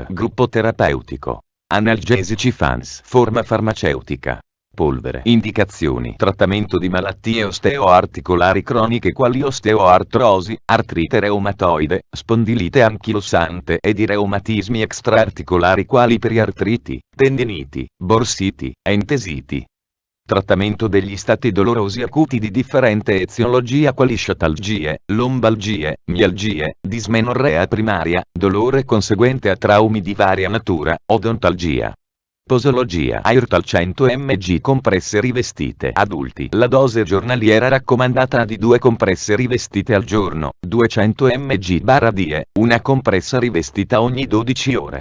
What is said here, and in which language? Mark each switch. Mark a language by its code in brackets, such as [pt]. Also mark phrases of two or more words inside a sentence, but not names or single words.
[it] Gruppo terapeutico. Analgesici FANS. Forma farmaceutica. Polvere. Indicazioni. Trattamento di malattie osteoarticolari croniche quali osteoartrosi, artrite reumatoide, spondilite anchilosante e di reumatismi extraarticolari quali periartriti, tendiniti, borsiti, entesiti. Trattamento degli stati dolorosi acuti di differente eziologia quali sciatalgie, lombalgie, mialgie, dismenorrea primaria, dolore conseguente a traumi di varia natura, odontalgia. Posologia. Airtal 100 mg compresse rivestite adulti. La dose giornaliera raccomandata di 2 compresse rivestite al giorno, 200 mg/die, una compressa rivestita ogni 12 ore.